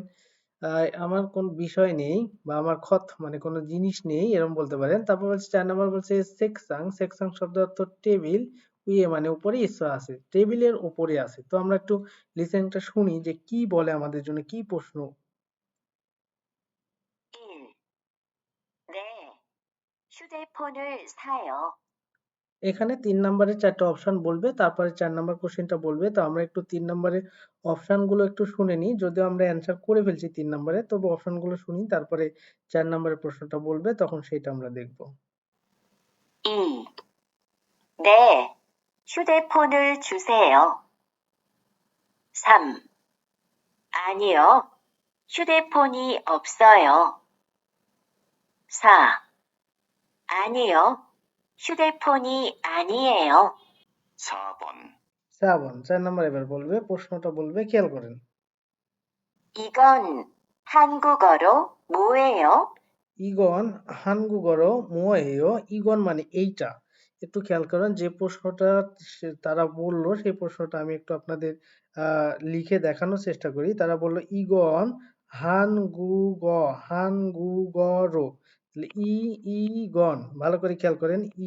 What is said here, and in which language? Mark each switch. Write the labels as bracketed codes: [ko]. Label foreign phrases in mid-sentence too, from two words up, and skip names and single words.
[bn] আমার কোন বিষয় নেই বা আমার খত মানে কোনো জিনিস নেই এরকম বলতে পারেন। তারপর হচ্ছে 4 নাম্বার বলছে সেকসাং, সেকসাং শব্দ অর্থ টেবিল, উইয়ে মানে উপরে ইসা আছে, টেবিলের উপরে আছে। তো আমরা একটু লিসেনটা শুনি যে কি বলে আমাদের জন্য, কি প্রশ্ন। [ko] 1. 네, 휴대폰을 사요. [bn] এখানে 3 নাম্বারে 4টা অপশন বলবে, তারপরে 4 নাম্বার কোশ্চেনটা বলবে। তো আমরা একটু 3 নাম্বারের অপশনগুলো একটু শুনে নিই। যদিও আমরা অ্যান্সার করে ফেলছি 3 নাম্বারে, তবে অপশনগুলো শুনি, তারপরে 4 নাম্বারের প্রশ্নটা বলবে, তখন সেটা আমরা দেখব। [ko] 2. 네, 휴대폰을 주세요. 3. 아니요, 휴대폰이 없어요. 4. 아니요, 휴대폰이 아니에요. 4번. [bn] 4 নাম্বার এবার বলবে, প্রশ্নটা বলবে, খেয়াল করেন। [ko] 이건 한국어로 뭐예요? 이건 한국어로 뭐예요, 이건 [bn] মানে এইটা। একটু খেয়াল করেন যে প্রশ্নটা তারা বললো সেই প্রশ্নটা আমি একটু আপনাদের লিখে দেখানোর চেষ্টা করি। তারা বললো [ko] 이건 한국, 한국어로, 이 이건, [bn] ভালো করে খেয়াল করেন।